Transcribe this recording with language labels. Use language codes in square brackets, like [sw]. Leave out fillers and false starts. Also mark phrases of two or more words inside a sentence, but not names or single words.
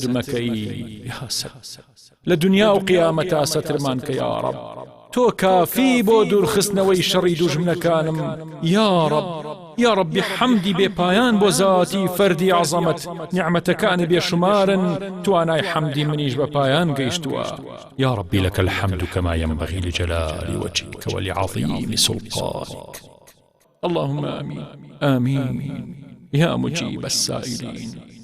[ckb] مەکەی لە دنیا و قیامەتا سەترمان کە [ar] یا ڕەب [ckb] تۆ کافی بۆ دوورخستنەوەی شەڕی دوژمنەکانم [ar] یا ربی [ckb] حەمدی بێپایان بۆ زاتی فەردی عەزەمەت نیعمەتەکانی بێشمارن توانای حەمدی منیش بە پایان گەیشتووە [ar] یا ربی لەکە الحەمد كما ينبغي لجلال وجهك ولعظيم سلطانك اللهم آمين آمين يا مجيب السائلين